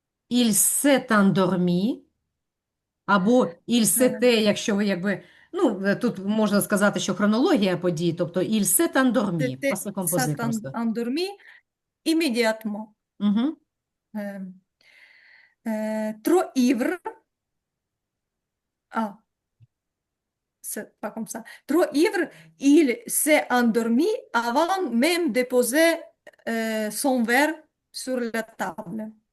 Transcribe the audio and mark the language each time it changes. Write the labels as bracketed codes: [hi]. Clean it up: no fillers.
[fr] Il s'est endormi. Або il euh, [uk] s'était, якщо ви якби Ну, тут можна сказати, що хронологія подій, тобто [fr] il s'est endormi, C'était passé composé s'est [uk] просто. [fr] endormi immédiatement. Угу. Euh, trop ivre. Ah, c'est pas comme ça. Trop ivre, il s'est endormi avant même de poser son verre sur la table.